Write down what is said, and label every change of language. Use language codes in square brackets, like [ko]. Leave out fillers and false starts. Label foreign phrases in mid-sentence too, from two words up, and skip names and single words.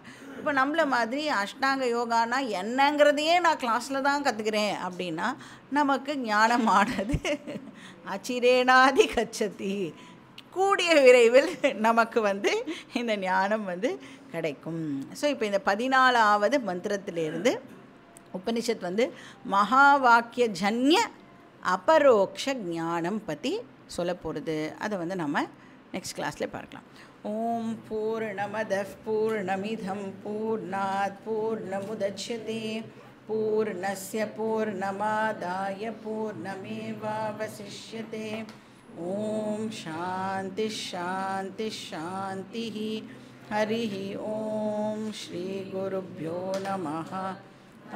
[ta] இப்போ நம்மள மாதிரி அஷ்டாங்க யோகானா என்னங்கிறதையே நான் கிளாஸில் தான் கற்றுக்கிறேன் அப்படின்னா நமக்கு ஞானமானது [sa] अचिरेणाधि गच्छति, [ta] கூடிய விரைவில் நமக்கு இந்த ஞானம் கிடைக்கும். ஸோ இப்போ இந்த 14வது மந்திரத்திலிருந்து உபனிஷத் மகா வாக்கிய ஜன்ய அபரோக்ஷ ஞானம் பற்றி சொல்ல போகிறது. அதை நம்ம நெக்ஸ்ட் கிளாஸில் பார்க்கலாம். [sa] ओम् पूर्णमदः पूर्णमिदम् पूर्णात् पूर्णमुदच्यते पूर्णस्य पूर्णमादाय पूर्णमेवावशिष्यते. ओम् शान्ति शान्ति शान्ति. हरिः ओम् श्री गुरुभ्यो नमः.